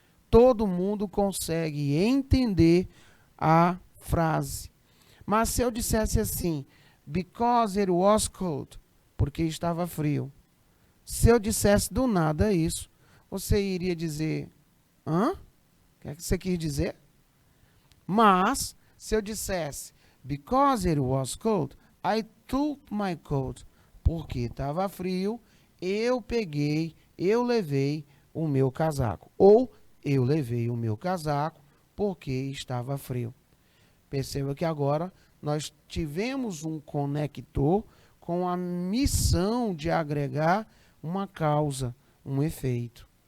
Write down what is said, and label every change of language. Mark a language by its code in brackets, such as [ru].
[pt] Todo mundo consegue entender a frase. Mas se eu dissesse assim, [en] because it was cold, [pt] porque estava frio. Se eu dissesse do nada isso, você iria dizer, hã? O que é que você quis dizer? Mas, se eu dissesse, [en] because it was cold, I took my coat. [pt] porque estava frio, eu levei o meu casaco. Ou eu levei o meu casaco porque estava frio. Perceba que agora nós tivemos um conector com a missão de agregar uma causa, um efeito.